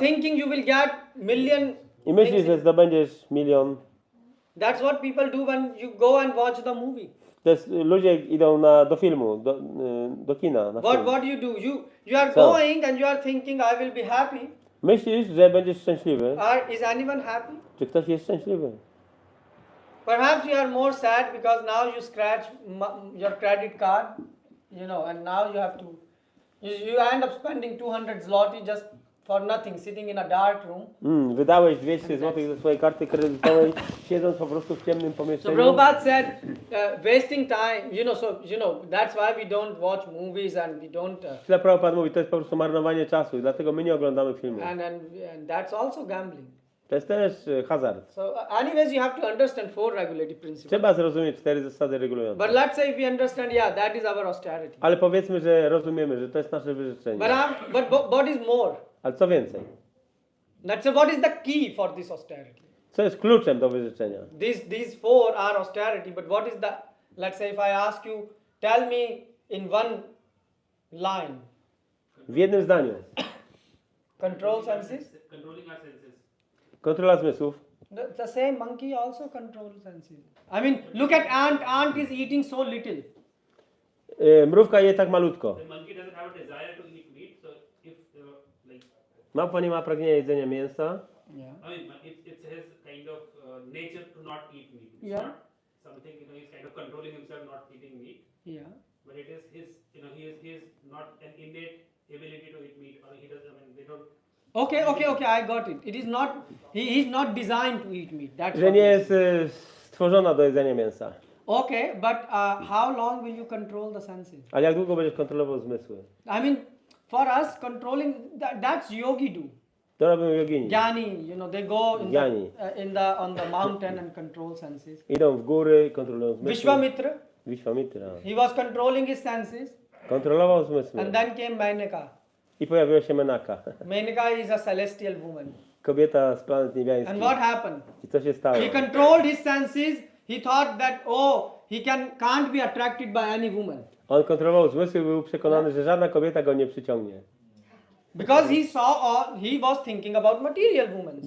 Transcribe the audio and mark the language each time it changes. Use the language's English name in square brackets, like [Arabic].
[English] thinking you will get million. [Polish] i myślisz, [English] things. [Polish] że zdobędziesz milion. [English] That's what people do when you go and watch the movie. [Polish] To jest, ludzie idą do filmu, do kina. Na film. [English] What do? You are So. going and you are thinking I will be happy. [Polish] Myślisz, że będziesz szczęśliwy. [English] Is anyone happy? [Polish] Czy ktoś jest szczęśliwy? [English] Perhaps you are more sad because now you scratch your credit card, and now you have to. You end up spending 200 zloty just for nothing, sitting in a dark room. [Polish] Wydałeś 200 zł ze swojej karty kredytowej, siedząc po prostu w ciemnym [English] So [Polish] pomieszczeniu. [English] Prabhupada said, wasting time, that's why we don't watch movies and we don't. [Polish] Źle Prabhupada mówi, to jest po prostu marnowanie czasu i dlatego my nie oglądamy filmu. [English] And that's also gambling. [Polish] To jest też hazard. [English] So anyways, you have to understand 4 regulative principles. [Polish] Trzeba zrozumieć 4 zasady regulujące. [English] But let's say if we understand, that is our austerity. [Polish] Ale powiedzmy, że rozumiemy, że to jest nasze wyrzeczenie. [English] But what is more? [Polish] Ale co więcej? [English] Let's say what is the key for this austerity? [Polish] Co jest kluczem do wyrzeczenia? [English] These 4 are austerity, but what is the, let's say if I ask you, tell me in one line. [Polish] W jednym zdaniu. [English] Control senses? Controlling our senses. [Polish] Kontrola zmysłów. [English] The same monkey also controls senses. I mean, look at ant. Ant is eating so little. [Polish] Mrówka je tak malutko. [English] The monkey doesn't have a desire to eat meat, so if like [Polish] Małpa nie ma pragnienia jedzenia mięsa. [English] Yeah. I mean, it's his kind of nature to not eat meat. It's Yeah. not something he's kind of controlling himself not eating meat, Yeah. but it is his he is not an innate ability to eat meat, or he doesn't. I mean, they don't. Okay, I got it. It is not, he is not designed to eat meat. That's [Polish] Że [English] what [Polish] nie [English] it is. [Polish] jest stworzona do jedzenia mięsa. [English] Okay, but how long will you control the senses? [Polish] Ale jak długo będziesz kontrolował zmysły? [English] I mean, for us, controlling, that's yogi do. [Polish] To robią jogini. [English] Jnani, they go [Polish] Jnani. [English] on the mountain and control senses. [Polish] Idą w góry, kontrolują zmysły. [English] Vishwamitra, [Polish] Wiśwamitra. [English] he was controlling his senses, [Polish] Kontrolował zmysły. [English] and then came Menaka. [Polish] I pojawiła się Menaka. [English] Menaka is a celestial woman. [Polish] Kobieta z planet niebiańskich. [English] And what happened? [Polish] I co się stało? [English] He controlled his senses. He thought that, he can't be attracted by any woman. [Polish] On kontrolował zmysły i był przekonany, że żadna kobieta go nie przyciągnie. [English] Because he was thinking about material women.